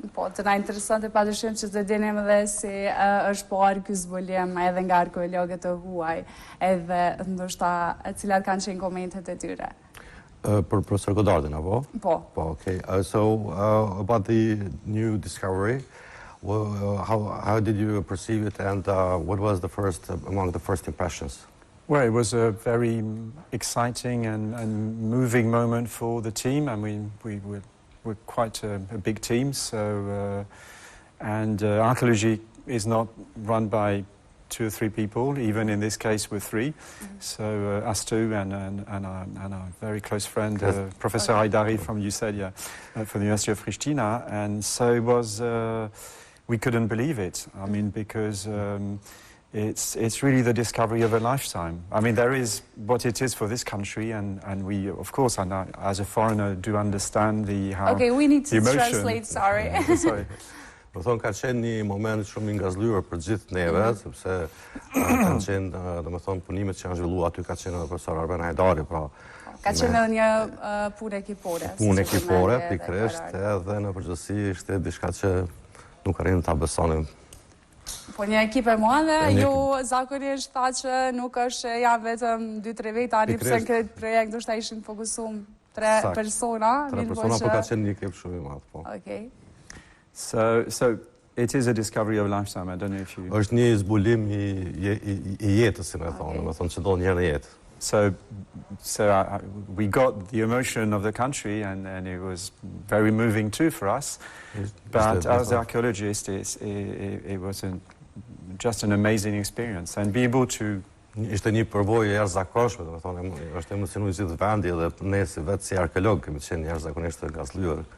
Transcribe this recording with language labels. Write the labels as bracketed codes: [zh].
[sq] Po, të na interesante padyshim që të dinim edhe si është parë ky zbulim edhe nga arkeologët e huaj, edhe ndoshta cilat kanë qenë komentet e tyre. Për profesor Goddardin, apo? Po. Po, okay. [en] So, about the new discovery, how did you perceive it, and what was among the first impressions? Well, it was a very exciting and moving moment for the team, and we're quite a big team. So, and archaeology is not run by 2 or 3 people. Even in this case, we're 3. So us two and our very close friend, Professor Haidari from UCED, from the University of Pristina, and so it was. We couldn't believe it. I mean, because. It's really the discovery of a lifetime. I mean, there is what it is for this country, and we, of course, as a foreigner, do understand how. Okay, we need to emotion. translate. Sorry. Sorry. [sq] Do thonë ka qenë një moment shumë i ngazhluar për gjithë neve, sepse kanë qenë, domethënë, punimet që janë zhvilluar aty ka qenë edhe profesor Arben Hajdari, pra. Ka qenë edhe një punë ekipore. Punë ekipore, pikërisht, edhe në përgjithësi ishte diçka që nuk arrin ta besonim. Po një ekip e madhe, ju zakonisht tha që nuk është ja vetëm 2-3 veta, sepse në këtë projekt ndoshta ishin fokusuar 3 persona. 3 persona, po ka qenë një ekip shumë i madh, po. [en] Okay. So it is a discovery of lifetime. I don't know if you. [sq] Është një zbulim i jetës, si më thonë, domethënë që do një herë në jetë. [en] So we got the emotion of the country, and it was very moving too for us. But as archaeologists, it was just an amazing experience, and be able to. [sq] Ishte një përvojë jashtëzakonshme, domethënë, është emocionuar gjithë vendi dhe ne vetë si arkeolog kemi qenë jashtëzakonisht të ngazhluar.